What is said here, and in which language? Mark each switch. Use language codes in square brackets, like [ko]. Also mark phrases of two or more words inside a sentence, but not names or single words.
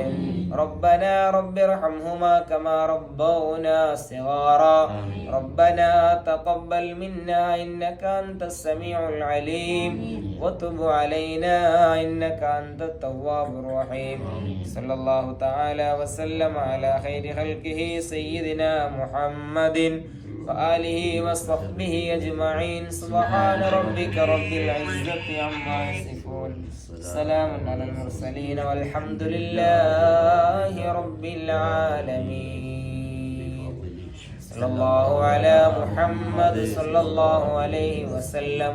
[ar] ربنا رب ارحمهما كما ربونا صغارا ربنا تقبل منا إنك أنت السميع العليم وتب علينا إنك أنت التواب الرحيم. صلى الله تعالى وسلم على خير خلقه سيدنا محمد وآله وصحبه أجمعين. سبحان ربك رب العزة عما يصفون سلام على المرسلين والحمد لله رب العالمين. صلى الله على محمد صلى الله عليه وسلم.